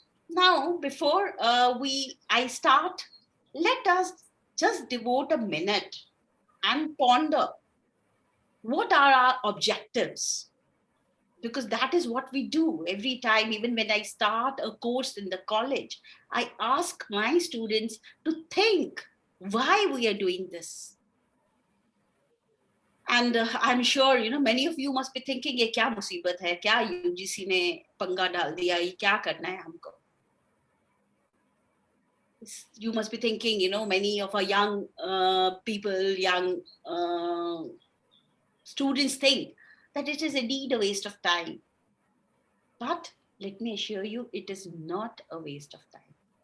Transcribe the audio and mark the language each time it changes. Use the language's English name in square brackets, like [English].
[English] Now, before I start, let us just devote a minute and ponder what are our objectives, because that is what we do every time. Even when I start a course in the college, I ask my students to think why we are doing this. And I'm sure many of you must be thinking, [Hindi] ये क्या मुसीबत है, क्या UGC ने पंगा डाल दिया, ये क्या करना है हमको. [English] You must be thinking, many of our young people, young students think that it is indeed a waste of time. But let me assure you, it is not a waste of time.